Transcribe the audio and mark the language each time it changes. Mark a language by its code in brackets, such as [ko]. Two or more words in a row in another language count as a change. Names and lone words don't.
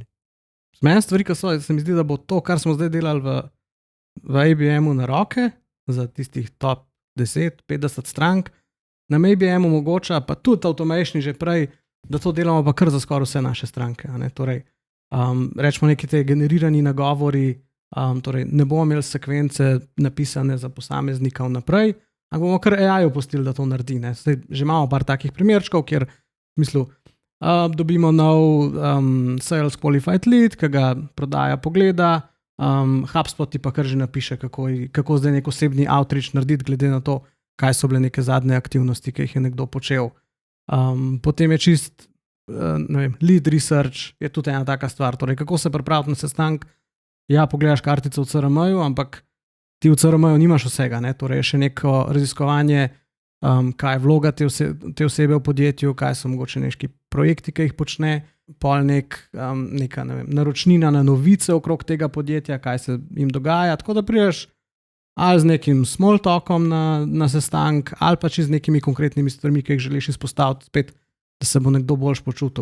[sl] Meni stvari, ki so, se mi zdi, da bo to, kar smo zdaj delali v IBM-u na roke, za tistih top 10, 50 strank, nam IBM omogoča, pa tudi automation že prej, da to delamo pa kar za skoraj vse naše stranke. Ne? Torej, rečemo neki te generirani nagovori, torej ne bomo imeli sekvence napisane za posameznika vnaprej, ampak bomo kar AI opustili, da to naredi. Ne? Zdaj, že imamo par takih primerčkov, kjer v smislu dobimo nov [en] sales qualified lead, [sl] ki ga prodaja pogleda, HubSpot ti pa kar že napiše, kako zdaj nek osebni outreach narediti, glede na to, kaj so bile neke zadnje aktivnosti, ki jih je nekdo počel. Potem je čist, ne vem, [en] lead research [sl] je tudi ena taka stvar, torej kako se pripraviti na sestanek. Ja, pogledaš kartico v CRM-ju, ampak ti v CRM-ju nimaš vsega, ne? Torej je še neko raziskovanje, kaj je vloga te osebe v podjetju, kaj so mogoče neki projekti, ki jih počne, pol neka ne vem, naročnina na novice okrog tega podjetja, kaj se jim dogaja, tako da priješ ali z nekim [en] small talkom [sl] na sestanek, ali pa z nekimi konkretnimi stvarmi, ki jih želiš izpostaviti spet, da se bo nekdo boljš počutil.